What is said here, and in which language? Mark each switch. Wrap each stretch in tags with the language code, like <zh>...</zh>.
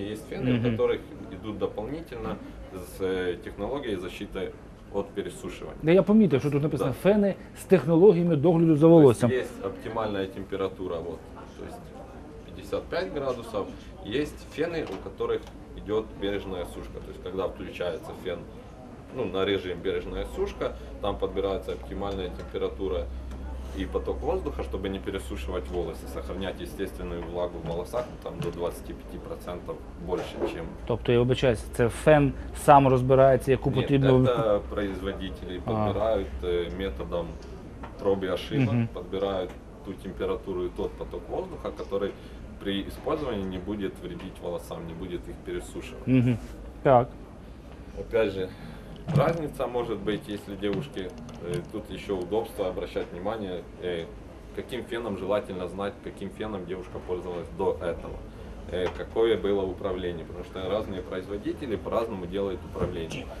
<ru>Есть фены, у которых идут дополнительно с технологией защиты от пересушивания.</ru> <uk>я помітив, що тут написано фени з технологіями догляду за волоссям.</uk> <ru>Есть оптимальная температура, вот, то есть 55 градусов. Есть фены, у которых идет бережная сушка. То есть когда включается фен, ну, на режим бережная сушка, там подбирается оптимальная температура и поток воздуха, чтобы не пересушивать волосы, сохранять естественную влагу в волосах, там до 25% больше, чем...</ru> <uk>Тобто, я вибачаюсь, це фен сам розбирається, яку</uk> <ru>Нет,</ru> <uk>потрібно...</uk> <ru>это производители подбирают методом проб и ошибок, подбирают ту температуру и тот поток воздуха, который при использовании не будет вредить волосам, не будет их пересушивать.</ru> <uk>Так.</uk> <ru>Опять же, разница может быть, если девушки, тут еще удобство обращать внимание, каким феном желательно знать, каким феном девушка пользовалась до этого, какое было управление, потому что разные производители по-разному делают управление.</ru>